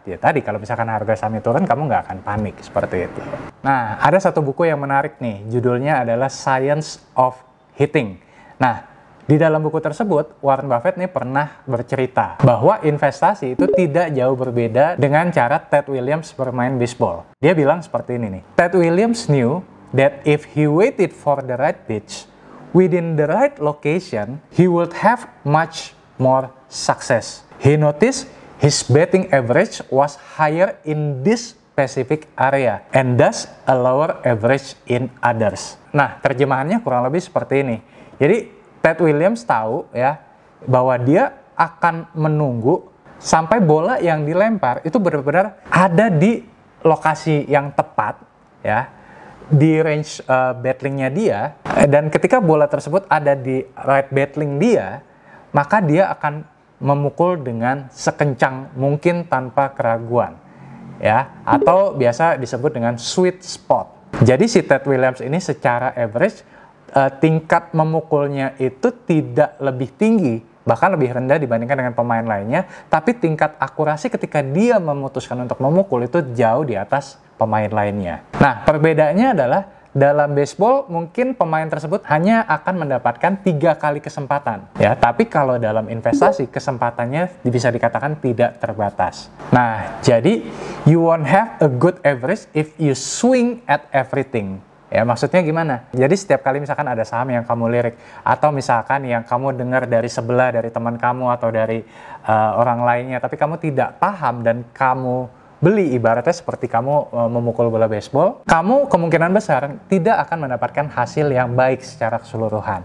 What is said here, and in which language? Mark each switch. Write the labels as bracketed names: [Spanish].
[Indonesian] Ya tadi, kalau misalkan harga sahamnya turun, kamu nggak akan panik, seperti itu. Nah, ada satu buku yang menarik nih, judulnya adalah Science of Hitting. Nah, di dalam buku tersebut, Warren Buffett nih pernah bercerita bahwa investasi itu tidak jauh berbeda dengan cara Ted Williams bermain baseball. Dia bilang seperti ini nih, [English] Ted Williams knew that if he waited for the right pitch, within the right location, he would have much more success. He noticed his batting average was higher in this specific area and thus a lower average in others. [Indonesian] Nah, terjemahannya kurang lebih seperti ini. Jadi, Ted Williams tahu ya bahwa dia akan menunggu sampai bola yang dilempar itu benar-benar ada di lokasi yang tepat, ya, di range battling-nya dia, dan ketika bola tersebut ada di right battling dia, maka dia akan memukul dengan sekencang mungkin tanpa keraguan, ya, atau biasa disebut dengan sweet spot. Jadi si Ted Williams ini secara average tingkat memukulnya itu tidak lebih tinggi, bahkan lebih rendah dibandingkan dengan pemain lainnya, tapi tingkat akurasi ketika dia memutuskan untuk memukul itu jauh di atas pemain lainnya. Nah, perbedaannya adalah dalam baseball mungkin pemain tersebut hanya akan mendapatkan 3 kali kesempatan, ya, tapi kalau dalam investasi kesempatannya bisa dikatakan tidak terbatas. Nah, jadi [English] you won't have a good average if you swing at everything. [Indonesian] Ya, maksudnya gimana? Jadi setiap kali misalkan ada saham yang kamu lirik, atau misalkan yang kamu dengar dari sebelah, dari teman kamu atau dari orang lainnya, tapi kamu tidak paham dan kamu beli, ibaratnya seperti kamu memukul bola baseball, kamu kemungkinan besar tidak akan mendapatkan hasil yang baik secara keseluruhan.